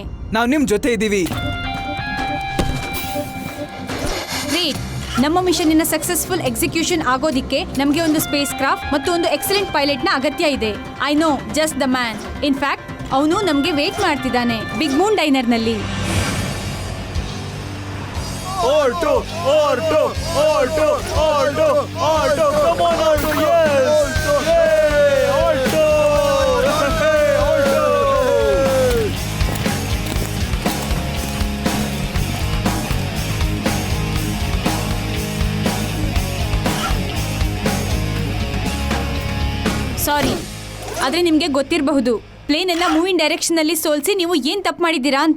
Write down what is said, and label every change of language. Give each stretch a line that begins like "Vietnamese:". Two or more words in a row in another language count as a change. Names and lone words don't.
Kannada: ನಾವು ನಿಮ್ ಜೊತೆ ಇದೀವಿ. ಗ್ರೇಟ್. ನಮ್ಮ ಮಿಷನ್ ಇನ
English: successful execution
Kannada: ಆಗೋದಿಕ್ಕೆ ನಮಗೆ ಒಂದು
English: space craft
Kannada: ಮತ್ತು ಒಂದು
English: excellent pilot
Kannada: ನ ಅಗತ್ಯ ಇದೆ.
English: I know just the man.
Kannada: ಇನ್ಫ್ಯಾಕ್ಟ್ ಅವನು ನಮ್ಗೆ ವೇಟ್ ಮಾಡ್ತಿದ್ದಾನೆ ಬಿಗ್ ಮೂನ್ ಡೈನರ್ ನಲ್ಲಿ.
English: Orto, Orto, Orto, Orto, Orto, come on Orto, yes! Hey, Orto! Hey, Orto!
Kannada: ಸಾರಿ, ಆದ್ರೆ ನಿಮ್ಗೆ ಗೊತ್ತಿರಬಹುದು ಪ್ಲೇನ್ ಅನ್ನ
English: moving direction
Kannada: ನಲ್ಲಿ ಸೋಲ್ಸಿ ನೀವು ಏನ್ ತಪ್ಪು ಮಾಡಿದ್ದೀರಾ ಅಂತ.